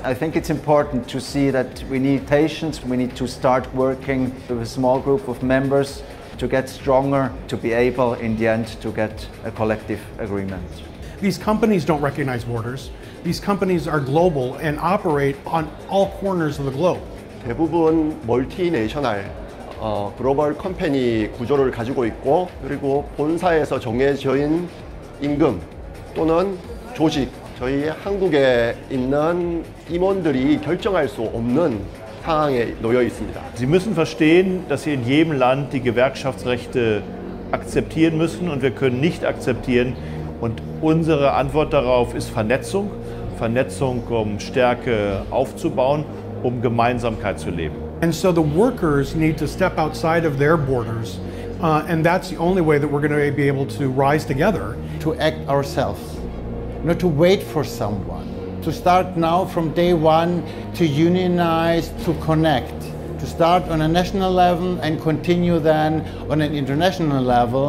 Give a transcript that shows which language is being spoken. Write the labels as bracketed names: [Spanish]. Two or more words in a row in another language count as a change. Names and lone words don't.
[English] I think it's important to see that we need patience. We need to start working with a small group of members to get stronger, to be able in the end to get a collective agreement. These companies don't recognize borders. These companies are global and operate on all corners of the globe. [Korean] 대부분 멀티내셔널 글로벌 컴퍼니 구조를 가지고 있고, 그리고 본사에서 정해진 임금 또는 조직, 저희 한국에 있는 임원들이 결정할 수 없는 상황에 놓여 있습니다. [German] Sie müssen verstehen, dass Sie in jedem Land die Gewerkschaftsrechte akzeptieren müssen, und wir können nicht akzeptieren. Und unsere Antwort darauf ist Vernetzung. Vernetzung, um Stärke aufzubauen, um Gemeinsamkeit zu leben. [English] And so the workers need to step outside of their borders, and that's the only way that we're going to be able to rise together. To act ourselves, not to wait for someone. To start now from day one to unionize, to connect. To start on a national level and continue then on an international level.